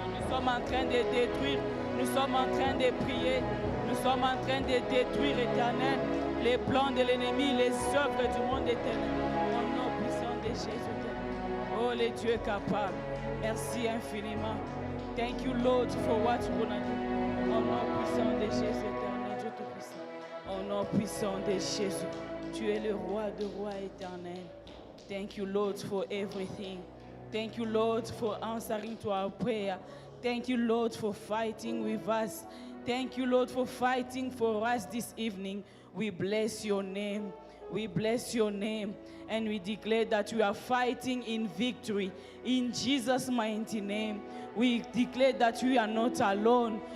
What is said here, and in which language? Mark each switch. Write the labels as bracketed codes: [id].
[fr] Nous sommes en train de détruire, nous sommes en train de prier, nous sommes en train de détruire, Éternel, les plans de l'ennemi, les œuvres du monde éternel. Au nom puissant de Jésus. Oh, le Dieu capable. Merci infiniment. [en] Thank you, Lord, for what you're gonna do. [fr] Au nom puissant de Jésus, éternel, Dieu tout-puissant. Au nom puissant de Jésus, tu es le roi de rois éternel. [en] Thank you, Lord, for everything. Thank you, Lord, for answering to our prayer. Thank you, Lord, for fighting with us. Thank you, Lord, for fighting for us this evening. We bless your name. We bless your name. And we declare that we are fighting in victory. In Jesus' mighty name, we declare that we are not alone.